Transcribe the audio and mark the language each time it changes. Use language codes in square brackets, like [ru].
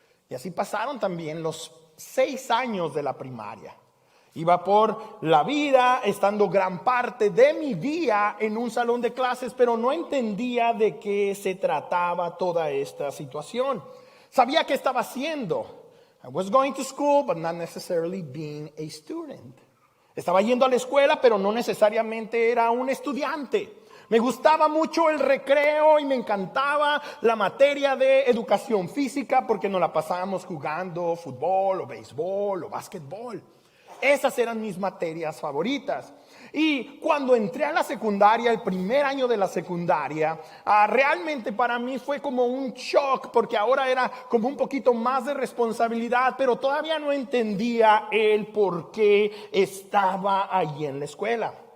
[es] Y así pasaron también los 6 años de la primaria. Iba por la vida, estando gran parte de mi día en un salón de clases, pero no entendía de qué se trataba toda esta situación. Sabía qué estaba haciendo. [en] I was going to school, but not necessarily being a student. [es] Estaba yendo a la escuela, pero no necesariamente era un estudiante. Me gustaba mucho el recreo y me encantaba la materia de educación física porque nos la pasábamos jugando fútbol o béisbol o básquetbol. Esas eran mis materias favoritas. Y cuando entré a la secundaria, el primer año de la secundaria, realmente para mí fue como un shock porque ahora era como un poquito más de responsabilidad, pero todavía no entendía el por qué estaba ahí en la escuela.